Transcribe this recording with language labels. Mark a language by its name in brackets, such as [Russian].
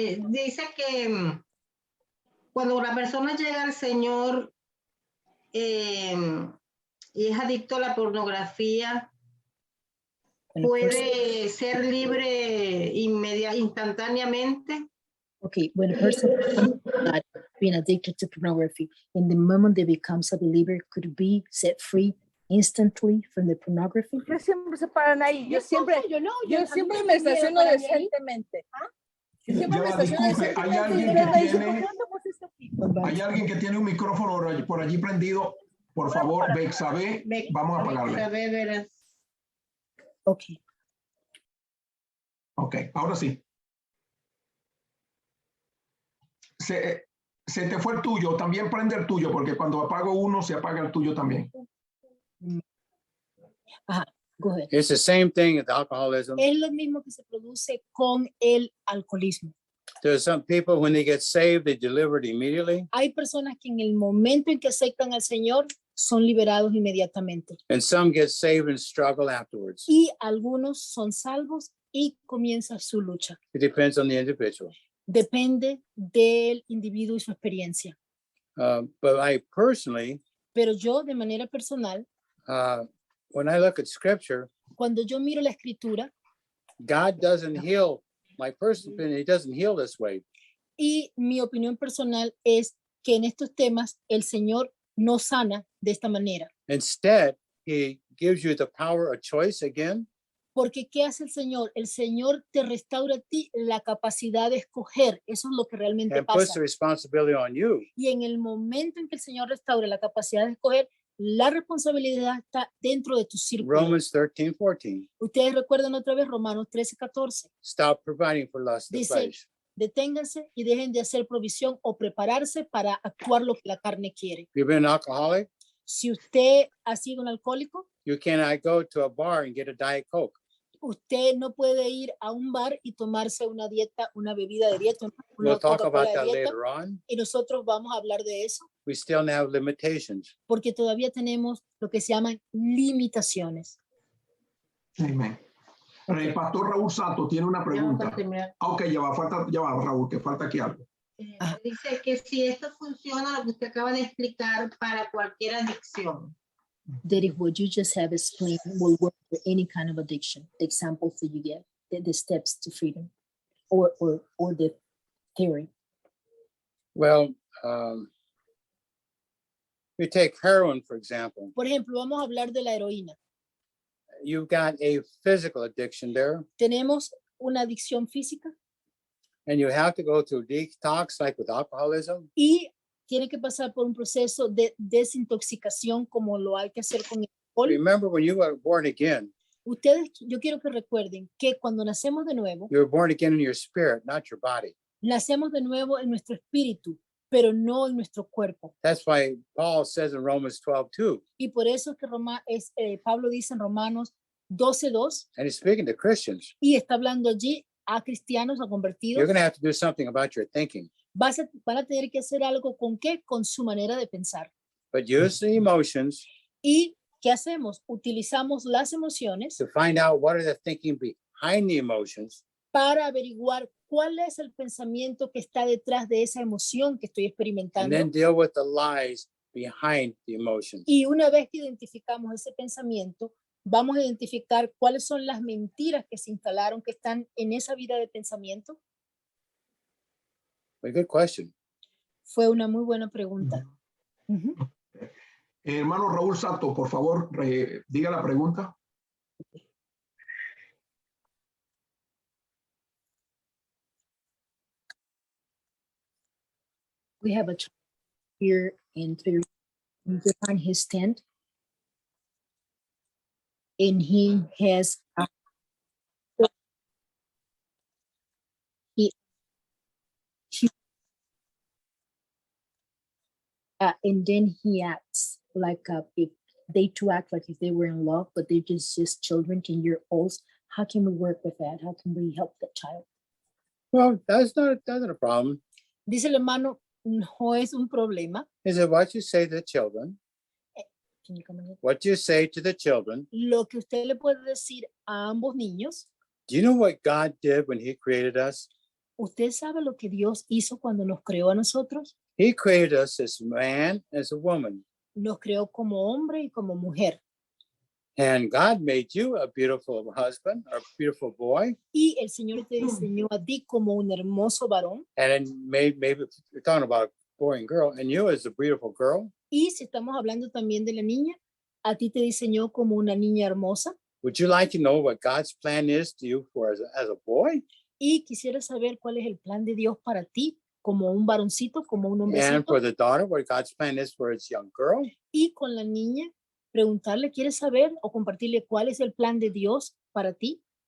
[Spanish] Dice que cuando una persona llega al Señor y es adicto a la pornografía, puede ser libre instantáneamente. [English] Okay, when a person not being addicted to pornography, in the moment they becomes a believer, could be set free instantly from the pornography? [Spanish] Yo siempre se paran ahí. Yo siempre me estaciono decentemente. Yo siempre me Ya, estaciono disculpe, hay decentemente. alguien y me dicen, tiene- ¿por qué no te pusiste aquí? Hay alguien que tiene un micrófono por allí prendido. Por favor, Bexabe, vamos a apagarle. Verás. Okay. Ok, ahora sí. Se te fue el tuyo, también prende el tuyo, porque cuando apago uno, se apaga el tuyo también. [English] Go ahead. It's the same thing with alcoholism. [Spanish] Es lo mismo que se produce con el alcoholismo. [English] There's some people, when they get saved, they deliver it immediately. [Spanish] Hay personas que en el momento en que aceptan al Señor son liberados inmediatamente [English] And some get saved and struggle afterwards. [Spanish] y algunos son salvos y comienza su lucha. [English] It depends on the individual. [Spanish] Depende del individuo y su experiencia. [English] But I personally, [Spanish] Pero yo de manera personal, [English] when I look at scripture, [Spanish] cuando yo miro la escritura [English] God doesn't heal. My personal opinion, he doesn't heal this way. [Spanish] y mi opinión personal es que en estos temas el Señor no sana de esta manera. [English] Instead, he gives you the power of choice again. [Spanish] Porque ¿qué hace el Señor? El Señor te restaura a ti la capacidad de escoger. Eso es lo que realmente [English] And puts [Spanish] pasa. [English] the responsibility on you. [Spanish] Y en el momento en que el Señor restaura la capacidad de escoger, la responsabilidad está dentro de tu círculo. [English] Romans 13:14. [Spanish] Ustedes recuerdan otra vez Romanos 13:14. [English] Stop providing for lust of the [Spanish] Dice, [English] flesh. [Spanish] deténganse y dejen de hacer provisión o prepararse para actuar lo que la carne quiere. [English] You've been an alcoholic, [Spanish] Si usted ha sido un alcohólico, [English] you cannot go to a bar and get a Diet Coke. [Spanish] usted no puede ir a un bar y tomarse una dieta, una bebida de dieta, una [English] We'll talk [Spanish] Coca-Cola [English] about [Spanish] de [English] that [Spanish] dieta, [English] later on. [Spanish] y nosotros vamos a hablar de eso [English] We still have limitations. [Spanish] porque todavía tenemos lo que se llaman limitaciones. Amén. El pastor Raúl Sato tiene una Ya pregunta. para terminar. Ok, ya va, Raúl, que falta aquí algo. Dice que si esto funciona, lo que usted acaba de explicar, para cualquier adicción. [English] That is what you just have explained will work for any kind of addiction. The examples that you get, the steps to freedom, or the theory. Well, you take heroin, for example. [Spanish] Por ejemplo, vamos a hablar de la heroína. [English] You've got a physical addiction there, [Spanish] Tenemos una adicción física [English] and you have to go through detox like with alcoholism. [Spanish] y tiene que pasar por un proceso de desintoxicación como lo hay que hacer con el alcohol. [English] Remember, when you were born again, [Spanish] Ustedes, yo quiero que recuerden que cuando nacemos de nuevo, [English] you were born again in your spirit, not your body. [Spanish] nacemos de nuevo en nuestro espíritu, pero no en nuestro cuerpo. [English] That's why Paul says in Romans 12:2, [Spanish] Y por eso es que Pablo dice en Romanos 12:2, [English] and he's speaking to Christians. [Spanish] y está hablando allí a cristianos, a [English] You're [Spanish] convertidos, [English] going to have to do something about your thinking, [Spanish] van a tener que hacer algo con qué, con su manera de pensar. [English] but use the emotions [Spanish] ¿Y qué hacemos? Utilizamos las emociones [English] to find out what are the thinking behind the emotions, [Spanish] para averiguar cuál es el pensamiento que está detrás de esa emoción que estoy [English] and [Spanish] experimentando. [English] then deal with the lies behind the emotions. [Spanish] Y una vez que identificamos ese pensamiento, vamos a identificar cuáles son las mentiras que se instalaron, que están en esa vida de pensamiento. [English] A good question. [Spanish] Fue una muy buena pregunta. Ujú. Hermano Raúl Sato, por favor, diga la pregunta. [English] We have a child here in behind his tent, and he has And then he acts like if they two act like if they were in love, but they're just children, 10-year-olds. How can we work with that? How can we help the child? Well, that's not a problem. [Spanish] Dice el hermano, no es un problema. [English] He said, what you say to the children, Can you come again? what you say to the children. [Spanish] Lo que usted le puede decir a ambos niños, [English] Do you know what God did when he created us? [Spanish] ¿usted sabe lo que Dios hizo cuando nos creó a nosotros? [English] He created us as man, as a woman. [Spanish] Nos creó como hombre y como mujer. [English] And God made you a beautiful husband or a beautiful boy. [Spanish] Y el Señor te diseñó a ti como un hermoso varón. [English] And then maybe we're talking about a boy and girl, and you as a beautiful girl. [Spanish] Y si estamos hablando también de la niña, a ti te diseñó como una niña hermosa. [English] Would you like to know what God's plan is to you for as a boy? [Spanish] Y quisiera saber cuál es el plan de Dios para ti como un varoncito, como un [English] And [Spanish] hombrecito. [English] for the daughter, what God's plan is for his young girl? [Spanish] Y con la niña, preguntarle, ¿quieres saber o compartirle cuál es el plan de Dios para ti?